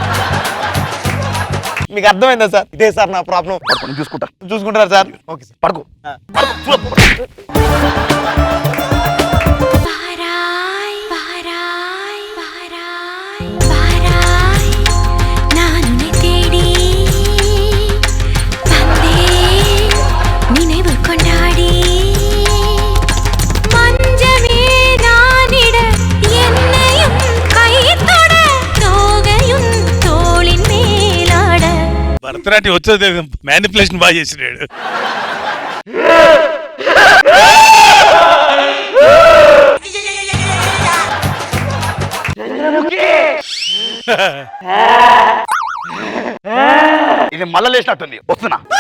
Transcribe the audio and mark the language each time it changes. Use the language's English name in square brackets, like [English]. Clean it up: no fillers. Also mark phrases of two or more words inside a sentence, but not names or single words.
[Telugu] మీకు అర్థమైందా సార్? ఇదే సార్ నా ప్రాబ్లం. పడుకో, నేను చూసుకుంటా. చూసుకుంటారా సార్? [English] okay sir. [Telugu] పడుకో. [Tamil] பாராய் பாராய் பாராய் பாராய் நானுனே தேடி வந்தே நினைவு கொண்டாடி மஞ்சமே நானிட என்னையும் கைத்தொட தோகையும் தோளின் மேலாட [Telugu] భరతనాట్యం వచ్చేది మ్యానిపులేషన్ బాగా చేసినాడు. ఇది మళ్ళా లేచినట్టుంది, వస్తున్నా.